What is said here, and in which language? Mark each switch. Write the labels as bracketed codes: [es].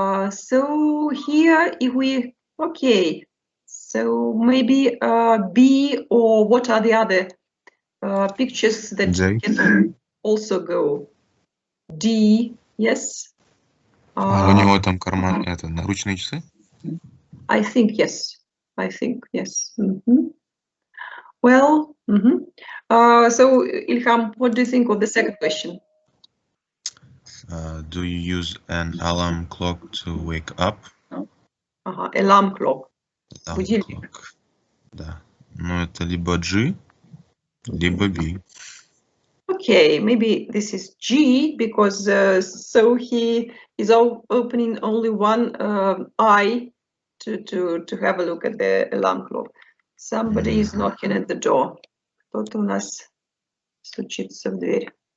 [en] So here, if we, okay, so maybe B, or what are the other pictures that can also go? D, yes. [ru] У него там карман, это наручные часы? [en] I think yes. I think yes. Well, so Ilham, what do you think of the second question? Do you use an alarm clock to wake up? Alarm clock. [ru] Будильник. Да. Ну, это либо G, либо B. [en] Okay, maybe this is G, because so he is opening only one eye to have a look at the alarm clock. Somebody is knocking at the door. [ru] Кто-то у нас стучится в дверь.